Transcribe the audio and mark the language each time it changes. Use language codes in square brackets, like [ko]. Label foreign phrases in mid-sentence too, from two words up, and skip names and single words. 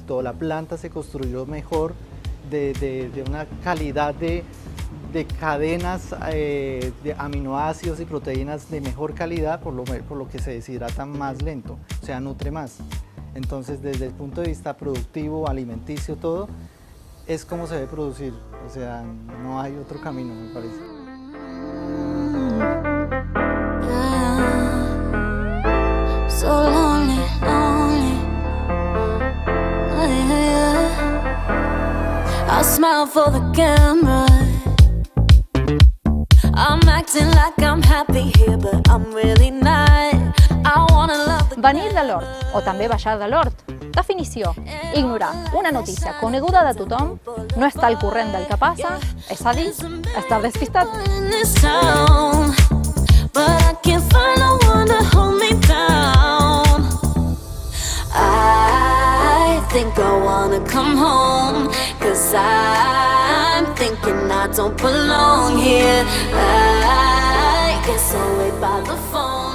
[es] Toda la planta se construyó mejor, de una calidad de cadenas de aminoácidos y proteínas de mejor calidad, por lo que se deshidrata más lento, o sea, nutre más. Entonces, desde el punto de vista productivo, alimenticio, todo, es como se debe producir, o sea, no hay otro camino, me parece. [en] So lonely, lonely. I smile for the camera. I'm acting like I'm happy here, but I'm really not. I wanna love the... [ca] Venir de l'hort, o també baixar de l'hort. Definició: ignorar una notícia coneguda de tothom, no estar al corrent del que passa, és a dir, estar despistat. [en] But I can't find no one to hold me down. I think I wanna come home, 'cause I'm thinking I don't belong here. I guess I'll wait by the phone.